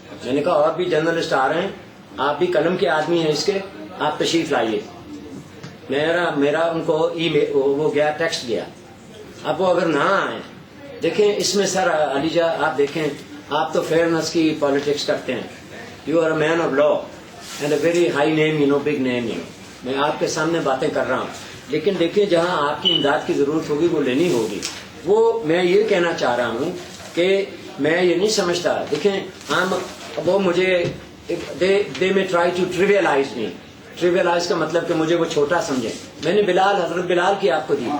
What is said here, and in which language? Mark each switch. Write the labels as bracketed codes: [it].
[ur] میں نے کہا اور بھی جرنلسٹ آ رہے ہیں, آپ بھی قلم کے آدمی ہیں اس کے, آپ تشریف لائیے. میرا ان کو وہ گیا, ٹیکسٹ گیا. اب وہ اگر نہ آئیں, دیکھیں اس میں سر علی جا, آپ دیکھیں, آپ تو فیئرنس کی پالیٹکس کرتے ہیں. [en] You are a man of law and a very high name, big name. [ur] میں آپ کے سامنے باتیں کر رہا ہوں, لیکن دیکھیں جہاں آپ کی امداد کی ضرورت ہوگی وہ لینی ہوگی. وہ میں یہ کہنا چاہ رہا ہوں کہ میں یہ نہیں سمجھتا. [en] دیکھیں وہ مجھے they may try to trivialize me. [ur] ٹریویلائز کا مطلب کہ مجھے وہ چھوٹا سمجھیں. میں نے حضرت بلال کی آپ کو دی.